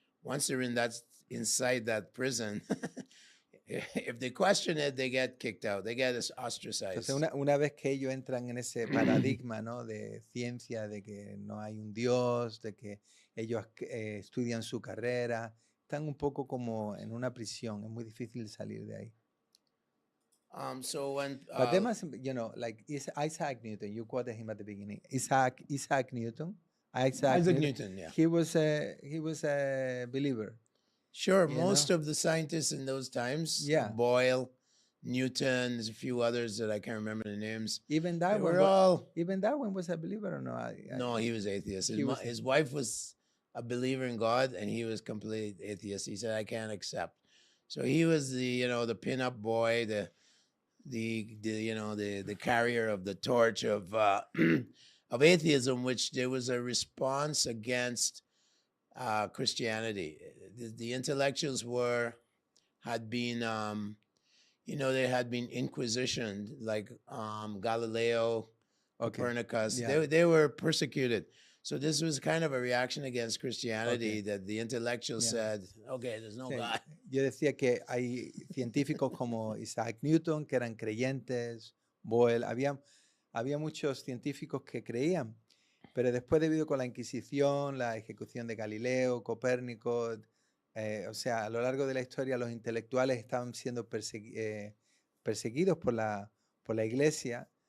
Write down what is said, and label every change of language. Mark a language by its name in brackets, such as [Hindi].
[English] Once they're inside that prison, if they question it, they get kicked out. They get ostracized. [Spanish] Entonces, una vez que ellos entran en ese paradigma, ¿no?, de ciencia, de que no hay un Dios, de que ellos estudian su carrera, están un poco como en una prisión. Es muy difícil salir de ahí. [English] So when But there must, like Isaac Newton, you quoted him at the beginning. Isaac Newton. Isaac Newton, yeah. He was a believer. Sure, most of the scientists in those times, Yeah. Boyle, Newton, there's a few others that I can't remember the names. Even They Darwin. were all. Even Darwin was a believer or no? No, he was atheist. His He wife was a believer in God, and he was completely atheist. He said, "I can't accept." So he was the pin-up boy, the carrier of the torch of of atheism, which there was a response against Christianity. The intellectuals had been they had been inquisitioned, like Galileo, Copernicus. Yeah. They were persecuted. So this was kind of a reaction against Christianity, that the intellectuals said, okay, there's no God. [Spanish] Yo decía que hay científicos como Isaac Newton que eran creyentes, Boyle, había muchos científicos que creían, pero después, debido con la Inquisición, la ejecución de Galileo, Copérnico, o sea, a lo largo de la historia los intelectuales estaban siendo perseguidos por la Iglesia.